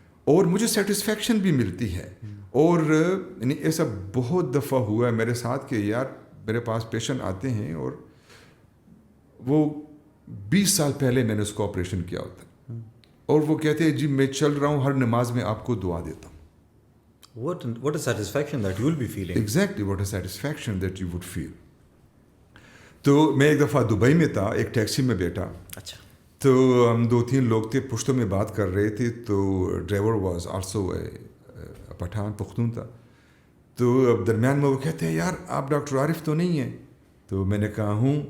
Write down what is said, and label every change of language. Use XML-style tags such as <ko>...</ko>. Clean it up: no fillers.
<ur>اور مجھے سیٹسفیکشن بھی ملتی ہے. اور یعنی ایسا بہت دفعہ ہوا ہے میرے ساتھ کہ یار میرے پاس پیشنٹ آتے ہیں اور وہ 20 سال پہلے میں نے اس کو آپریشن کیا ہوتا ہے, اور وہ کہتے ہیں جی میں چل رہا ہوں, ہر نماز میں آپ کو دعا دیتا ہوں.</ur> <en>What a satisfaction that you will be feeling. Exactly, what a satisfaction that you would feel.</en> <ur>تو میں ایک دفعہ دبئی میں تھا, ایک ٹیکسی میں بیٹھا. اچھا. تو ہم 2-3 لوگ تھے, پشتوں میں بات کر رہے تھے. تو driver was also Pathan, Pakhtun تھا. تو اب درمیان میں وہ کہتے ہیں یار آپ ڈاکٹر عارف تو نہیں ہیں؟ تو میں نے کہا ہوں.</ur>